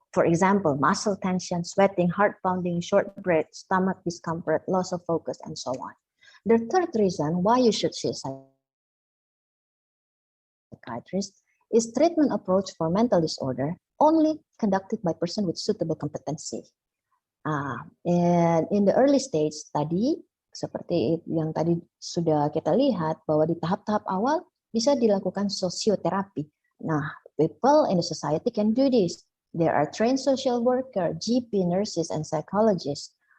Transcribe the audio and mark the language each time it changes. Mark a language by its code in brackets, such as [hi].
[en] For example, muscle tension, sweating, heart pounding, short breath, stomach discomfort, loss of focus, and so on. The third reason why you should see a psychiatrist is treatment approach for mental disorder only conducted by person with suitable competency. And in the early stage [id] tadi, seperti yang tadi sudah kita lihat bahwa di tahap-tahap awal bisa dilakukan sosioterapi. [en] Nah, people in the society can do this. There are trained social worker, GP, nurses, and psychologists.